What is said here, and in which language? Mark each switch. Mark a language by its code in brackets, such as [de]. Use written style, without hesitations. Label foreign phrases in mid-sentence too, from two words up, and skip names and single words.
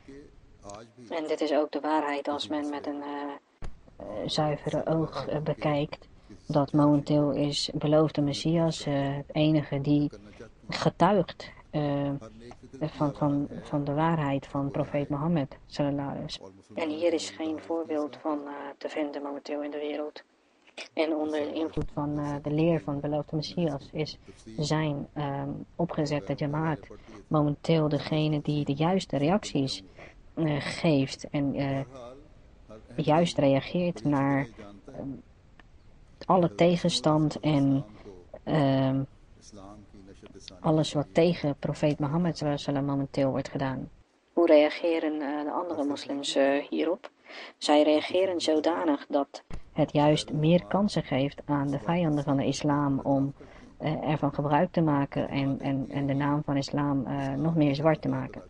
[nl] En dit is ook de waarheid als men met een zuivere oog bekijkt, dat momenteel is beloofde Messias het enige die getuigt van de waarheid van profeet Mohammed [ar] صلى الله عليه وسلم. [nl] En hier is geen voorbeeld van te vinden momenteel in de wereld. En onder de invloed van de leer van beloofde Messias is zijn opgezette Jamaat momenteel degene die de juiste reacties geeft en juist reageert naar alle tegenstand en alles wat tegen profeet Mohammed [ar] صلى الله عليه وسلم [nl] momenteel wordt gedaan. Hoe reageren de andere moslims hierop? Zij reageren zodanig dat het juist meer kansen geeft aan de vijanden van de islam om ervan gebruik te maken en de naam van islam nog meer zwart te maken.